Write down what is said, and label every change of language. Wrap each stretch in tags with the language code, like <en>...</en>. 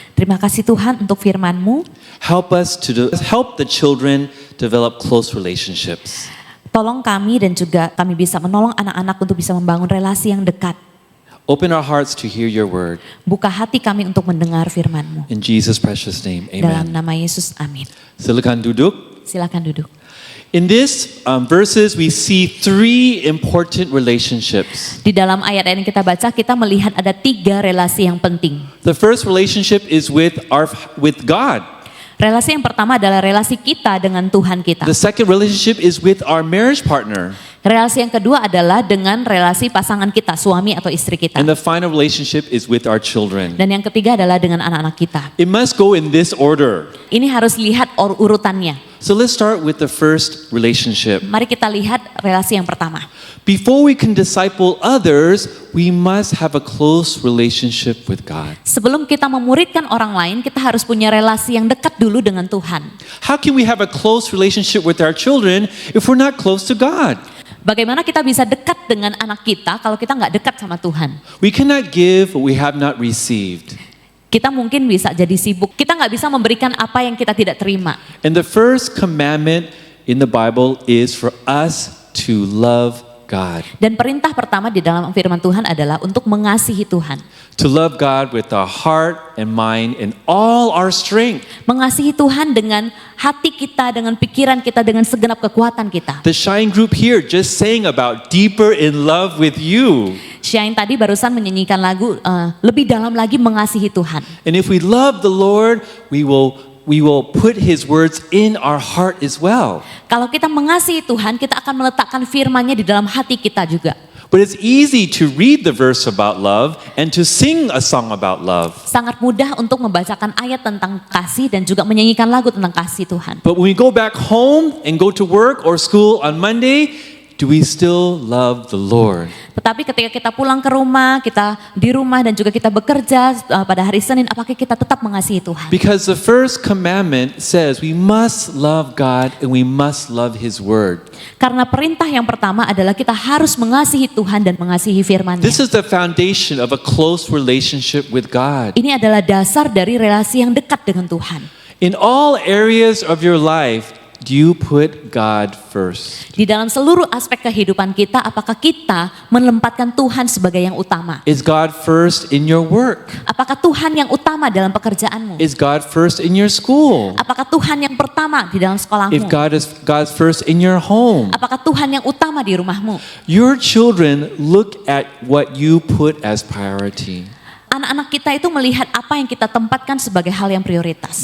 <id>Terima kasih Tuhan untuk firman-Mu.</id> <en>Help the children develop close relationships.</en> <id>Tolong kami dan juga kami bisa menolong anak-anak untuk bisa membangun relasi yang dekat.</id> <en>Open our hearts to hear your word.</en> <id>Buka hati kami untuk mendengar firman-Mu.</id> <en>In Jesus' precious name,</en> <id>Dalam</id> <en>amen.</en> <id>nama Yesus, amin. Silakan duduk. Silakan duduk.</id> <en>In this verses, we see three important relationships.</en> <id>Di dalam ayat yang kita baca, kita melihat ada 3 relasi yang penting.</id> <en>The first relationship is with God.</en> <id>Relasi yang pertama adalah relasi kita dengan Tuhan kita.</id> <en>The second relationship is with our marriage partner.</en> <id>Relasi yang kedua adalah dengan relasi pasangan kita, suami atau istri kita.</id> <en>And the final relationship is with our children.</en> <id>Dan yang ketiga adalah dengan anak-anak kita.</id> <en>It must go in this order.</en> <id>Ini harus lihat urutannya.</id> <en>So let's start with the first relationship.</en> <id>Mari kita lihat relasi yang pertama.</id> <en>Before we can disciple others, we must have a close relationship with God.</en> <id>Sebelum kita memuridkan orang lain, kita harus punya relasi yang dekat dulu dengan Tuhan.</id> <en>How can we have a close relationship with our children if we're not close to God?</en> <id>Bagaimana kita bisa dekat dengan anak kita kalau kita nggak dekat sama Tuhan?</id> <en>We cannot give what we have not received.</en> <id>Kita mungkin bisa jadi sibuk. Kita nggak bisa memberikan apa yang kita tidak terima.</id> <en>And the first commandment in the Bible is for us to love God.</en> <id>Dan perintah pertama di dalam firman Tuhan adalah untuk mengasihi Tuhan.</id> <en>To love God with our heart and mind and all our strength.</en> <id>Mengasihi Tuhan dengan hati kita, dengan pikiran kita, dengan segenap kekuatan kita.</id> <en>The Shine Group here just sang about deeper in love with you.</en> <id>Shine tadi barusan menyanyikan lagu lebih dalam lagi mengasihi Tuhan.</id> <en>And if we love the Lord, we will put His words in our heart as well.</en> <id>Kalau kita mengasihi Tuhan, kita akan meletakkan firman-Nya di dalam hati kita juga.</id> <en>But it's easy to read the verse about love and to sing a song about love.</en> <id>Sangat mudah untuk membacakan ayat tentang kasih dan juga menyanyikan lagu tentang kasih Tuhan.</id> <en>But when we go back home and go to work or school on Monday, do we still love the Lord?</en> <id>Tetapi ketika kita pulang ke rumah, kita di rumah dan juga kita bekerja pada hari Senin, apakah kita tetap mengasihi Tuhan?</id> <en>Because the first commandment says we must love God and we must love His word.</en> <id>Karena perintah yang pertama adalah kita harus mengasihi Tuhan dan mengasihi firman-Nya.</id> <en>This is the foundation of a close relationship with God.</en> <id>Ini adalah dasar dari relasi yang dekat dengan Tuhan.</id> <en>In all areas of your life, do you put God first?</en> <id>Di dalam seluruh aspek kehidupan kita, apakah kita menempatkan Tuhan sebagai yang utama?</id> <en>Is God first in your work?</en> <id>Apakah Tuhan yang utama dalam pekerjaanmu?</id> <en>Is God first in your school?</en> <id>Apakah Tuhan yang pertama di dalam</id> <en>If</en> <id>sekolahmu?</id> <en>God's first in your home?</en> <id>Apakah Tuhan yang utama di rumahmu?</id> <en>Your children look at what you put as priority.</en> <id>Anak-anak kita itu melihat apa yang kita tempatkan sebagai hal yang prioritas.</id>